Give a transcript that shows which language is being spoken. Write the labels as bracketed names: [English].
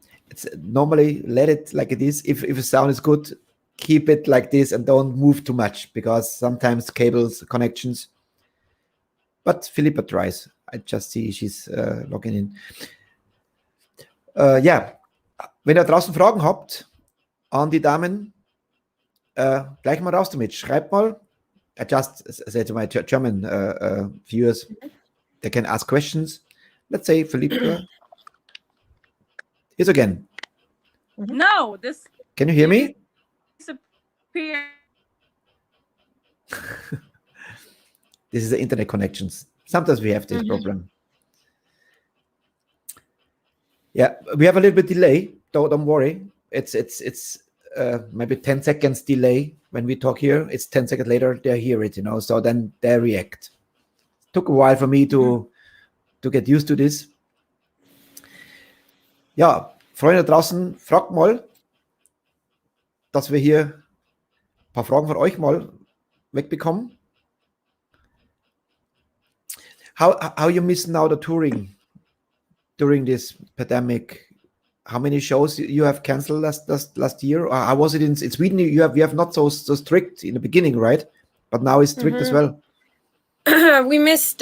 [English] It's normally let it like it is. If the sound is good, keep it like this and don't move too much, because sometimes cables, connections. But Philippa tries. I just see she's logging in. [German] Ja, wenn ihr draußen Fragen habt an die Damen, gleich mal raus damit. Schreibt mal. [English] I just said to my German viewers, they can ask questions. Let's say Philippa is again. No, this. Can you hear me? Disappear. This is the internet connections. Sometimes we have this problem. Yeah, we have a little bit delay. Don't worry. It's maybe 10 seconds delay when we talk here. It's 10 seconds later they hear it, so then they react. Took a while for me to get used to this. [German] Ja, Freunde draußen, fragt mal, dass wir hier ein paar Fragen von euch mal wegbekommen. [English] How you miss now the touring during this pandemic? How many shows you have canceled last year? Or how was it in Sweden? You have not so strict in the beginning, right? But now it's strict as well. We missed.